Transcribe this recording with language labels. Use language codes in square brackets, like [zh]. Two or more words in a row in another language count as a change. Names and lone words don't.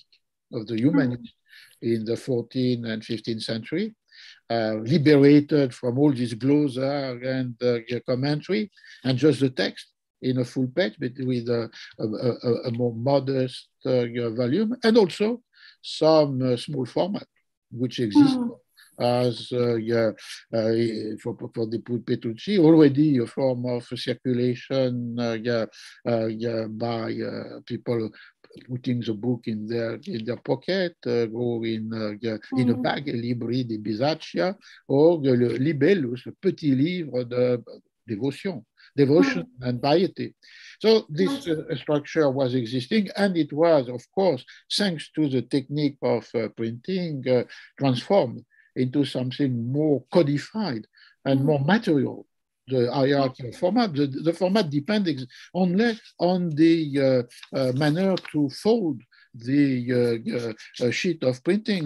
[en] in the 14th and 15th century, liberated from all this glossa and commentary, and just the text in a full page, but with a more modest volume, and also some small format, which exists as for the Petrucci, already a form of circulation by people putting the book in their pocket, or in a bag, [it] libri di Bisaccia, or [fr] le libellus, le petit livre de devotion [en] and piety. So this structure was existing, and it was, of course, thanks to the technique of printing, transformed into something more codified and more material. The hierarchy of format, the format depends only on the manner to fold the sheet of printing.